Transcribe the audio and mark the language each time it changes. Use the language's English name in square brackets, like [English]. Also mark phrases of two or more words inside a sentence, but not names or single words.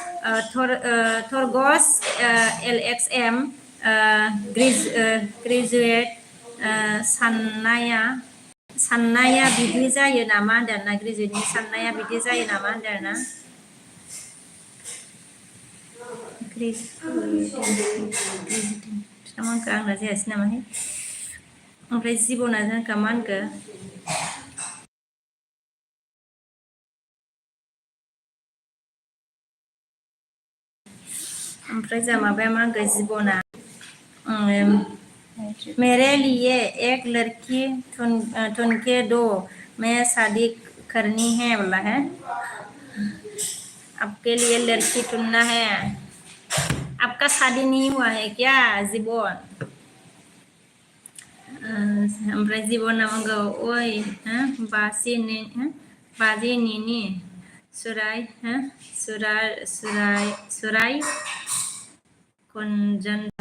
[Bodo] थरगस LXM ग्रेजुएट साननाया बिदि जायो नामा होनदों ना ग्रेजुवेटनि साननाया बिदि जायो नामा होनदों ना ग्रेजुवेट आंना जायासै नामाहाय ओमफ्राय जिबना जोंखा मा होनखो ओमफ्राय जा माबाया मा होनखो जिबना [Hindi] मेरे लिए एक लड़की ढूंढ के दो मैं शादी करनी है [Bodo] बोला है [Hindi] आपके लिए लड़की ढूंढना है आपका शादी नहीं हुआ है क्या जीवन [Bodo] ओमफ्राय जीबना बुंगौ ओइ बाजि निनि सुराय Konjanda.